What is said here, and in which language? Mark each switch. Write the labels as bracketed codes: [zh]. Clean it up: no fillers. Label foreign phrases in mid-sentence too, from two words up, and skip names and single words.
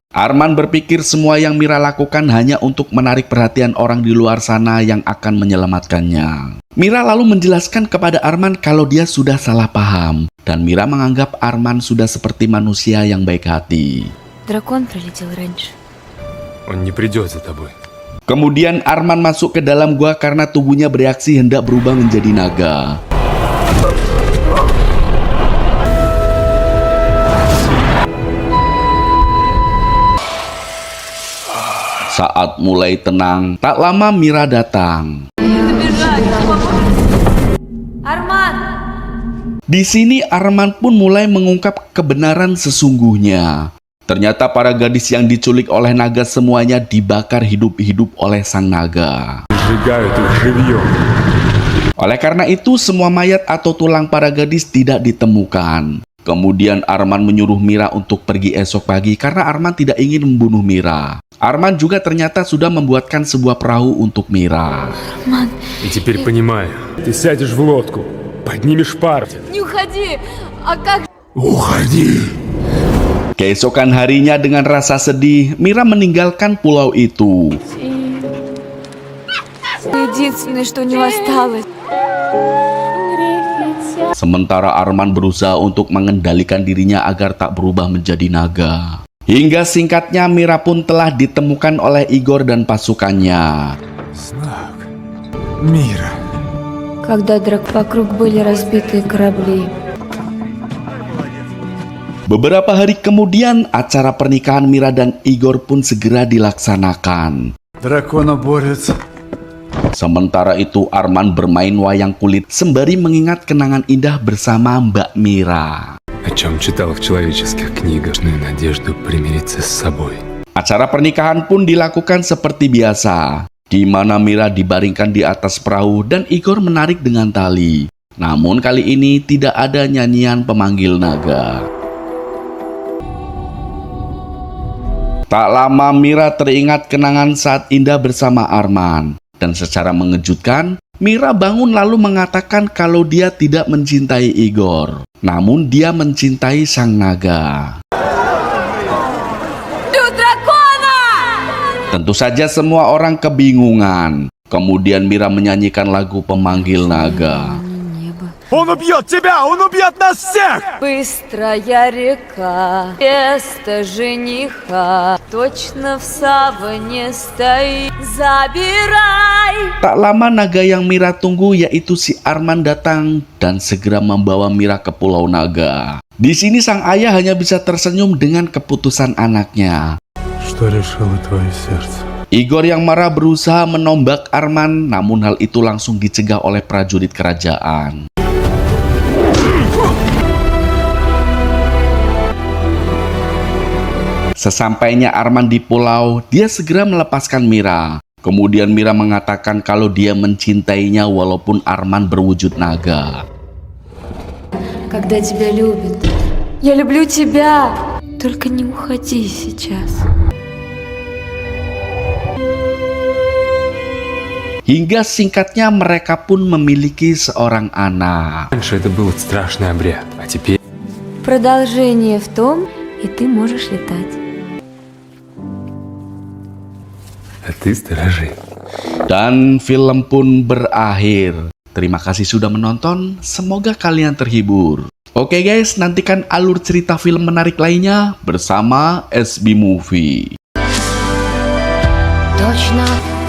[id] Arman berpikir semua yang Mira lakukan hanya untuk menarik perhatian orang di luar sana yang akan menyelamatkannya. Mira lalu menjelaskan kepada Arman kalau dia sudah salah paham. Dan Mira menganggap Arman sudah seperti manusia yang baik hati. [ru] Дракон прилетел раньше. Он не придет за тобой. [id] Kemudian Arman masuk ke dalam gua karena tubuhnya bereaksi hendak berubah menjadi naga. Saat mulai tenang, tak lama Mira datang. [ru] Арман! [id] Di sini Arman pun mulai mengungkap kebenaran sesungguhnya. Ternyata para gadis yang diculik oleh naga semuanya dibakar hidup-hidup oleh sang naga. [ru] Сжигают их живьем. [id] Oleh karena itu, semua mayat atau tulang para gadis tidak ditemukan. Kemudian Arman menyuruh Mira untuk pergi esok pagi karena Arman tidak ingin membunuh Mira. Arman juga ternyata sudah membuatkan sebuah perahu untuk Mira. [ru] Арман, И теперь понимаю. Ты сядешь в лодку, поднимешь пар. не уходи! А как Уходи! [id] Keesokan harinya dengan rasa sedih, Mira meninggalkan pulau itu. [ru] единственное, что у него осталось? [id] Sementara Arman berusaha untuk mengendalikan dirinya agar tak berubah menjadi naga. Hingga singkatnya Mira pun telah ditemukan oleh Igor dan pasukannya. [ru] Знак. мира. Когда вокруг были разбитые корабли. [id] Beberapa hari kemudian, acara pernikahan Mira dan Igor pun segera dilaksanakan. [ru] Драконоборец. [id] Sementara itu, Arman bermain wayang kulit sembari mengingat kenangan indah bersama Mbak Mira. [ru] О чем читал в человеческих книгах, надежду примириться с собой. [id] Acara pernikahan pun dilakukan seperti biasa, di mana Mira dibaringkan di atas perahu dan Igor menarik dengan tali. Namun kali ini tidak ada nyanyian pemanggil naga. Tak lama Mira teringat kenangan saat indah bersama Arman. Dan secara mengejutkan, Mira bangun lalu mengatakan kalau dia tidak mencintai Igor. Namun dia mencintai sang naga. Tentu saja semua orang kebingungan. Kemudian Mira menyanyikan lagu pemanggil naga. [ru] Он убьет тебя! Он убьет нас всех! Быстрая река, место жениха, точно в саване стоит. Забирай! [id] Tak lama naga yang Mira tunggu yaitu si Arman datang dan segera membawa Mira ke Pulau Naga. Di sini sang ayah hanya bisa tersenyum dengan keputusan anaknya. [ru] Что решило твое сердце? [id] Igor yang marah berusaha menombak Arman, namun hal itu langsung dicegah oleh prajurit kerajaan. Sesampainya Arman di pulau, dia segera melepaskan Mira. Kemudian Mira mengatakan kalau dia mencintainya walaupun Arman berwujud naga. [ru] Когда тебя любят. Я люблю тебя. Только не уходи сейчас. [id] Hingga singkatnya mereka pun memiliki seorang anak. [ru] Раньше это был страшный обряд, а теперь... Продолжение в том, и ты можешь летать. А ты сторожи. [id] Dan film pun berakhir. Terima kasih sudah menonton, semoga kalian terhibur. Oke guys, nantikan alur cerita film menarik lainnya bersama SB Movie. [ru] Точно